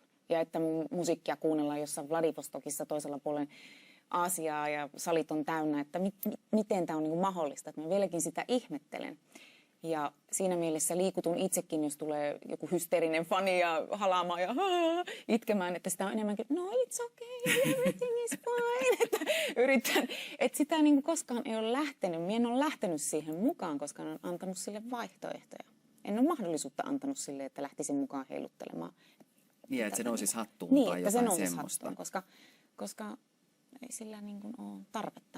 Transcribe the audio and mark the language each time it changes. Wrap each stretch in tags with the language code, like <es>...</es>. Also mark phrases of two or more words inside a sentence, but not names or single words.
<fi>Ja että mun musiikkia kuunnellaan jossain Vladivostokissa toisella puolen Aasiaa ja salit on täynnä, että miten tämä on niin kuin mahdollista, että mä vieläkin sitä ihmettelen. Ja siinä mielessä liikutun itsekin, jos tulee joku hysteerinen fani ja halaamaan ja itkemään, että sitä on enemmänkin,</fi> <en>no it's okay, everything is fine.</en> <fi>Että yritän, että sitä niin kuin koskaan ei ole lähtenyt, minä en ole lähtenyt siihen mukaan, koska olen antanut sille vaihtoehtoja. En ole mahdollisuutta antanut sille, että lähtisin mukaan heiluttelemaan. Niin, että se nousisi hattuun niin, tai että jotain se semmoista. Hattuun, koska ei sillä niin kuin ole tarvetta.</fi>